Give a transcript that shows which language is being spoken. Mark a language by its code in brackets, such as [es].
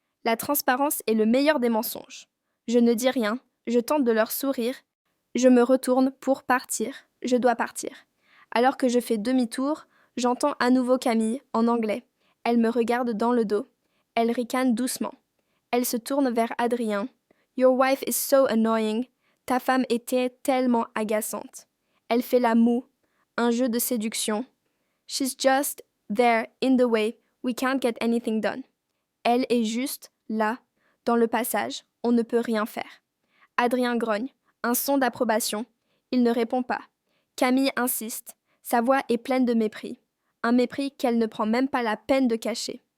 [fr] La transparence est le meilleur des mensonges. Je ne dis rien, je tente de leur sourire, je me retourne pour partir, je dois partir. Alors que je fais demi-tour, j'entends à nouveau Camille, en anglais. Elle me regarde dans le dos. Elle ricane doucement. Elle se tourne vers Adrien. [en] « Your wife is so annoying. [fr] Ta femme était tellement agaçante. » Elle fait la moue, un jeu de séduction. [en] « She's just there in the way. We can't get anything done. [fr] » Elle est juste là, dans le passage. On ne peut rien faire. Adrien grogne, un son d'approbation. Il ne répond pas. Camille insiste. Sa voix est pleine de mépris. Un mépris qu'elle ne prend même pas la peine de cacher.